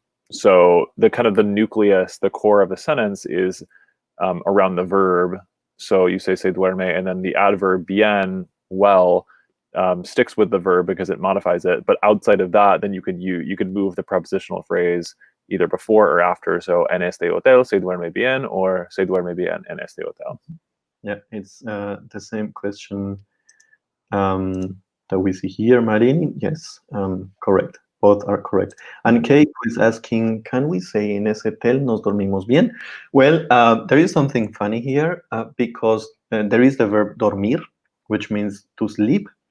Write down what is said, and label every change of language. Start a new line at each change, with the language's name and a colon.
English: So the kind of the nucleus, the core of the sentence is around the verb. So you say se duerme, and then the adverb bien, well, sticks with the verb because it modifies it. But outside of that, then you could move the prepositional phrase either before or after.
Spanish: So en este hotel se duerme bien, or se duerme bien en este hotel.
English: Yeah, it's the same question that we see here, Marin. Yes, correct. Both are correct. And Kate is asking, can we say
Spanish: en ese hotel nos dormimos bien?
English: Well, there is something funny here because there is the verb dormir, which means to sleep.